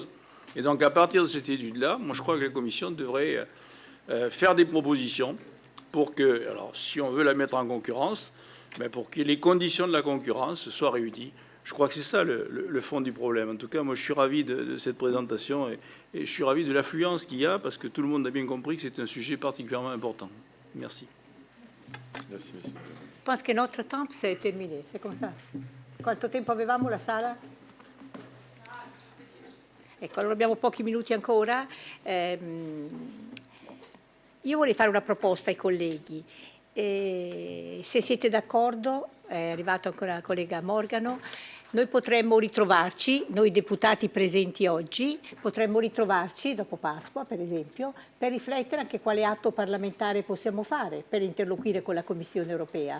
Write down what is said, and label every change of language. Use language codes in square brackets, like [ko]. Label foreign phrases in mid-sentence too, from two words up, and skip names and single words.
[fr] Et donc à partir de cette étude-là, moi je crois que la Commission devrait faire des propositions pour que, alors si on veut la mettre en concurrence, pour que les conditions de la concurrence soient réunies. Je crois que c'est ça le fond du problème. En tout cas, moi je suis ravi de cette présentation et je suis ravi de l'affluence qu'il y a, parce que tout le monde a bien compris que c'est un sujet particulièrement important. Merci. Merci, monsieur. Je pense que notre temps c'est terminé, c'est comme ça. [it] Quanto tempo avevamo la sala? Ecco, allora abbiamo pochi minuti ancora. Io vorrei fare una proposta ai colleghi. Se siete d'accordo, è arrivato ancora il collega Morgano, noi potremmo ritrovarci, noi deputati presenti oggi, potremmo ritrovarci dopo Pasqua, per esempio, per riflettere anche quale atto parlamentare possiamo fare per interloquire con la Commissione europea.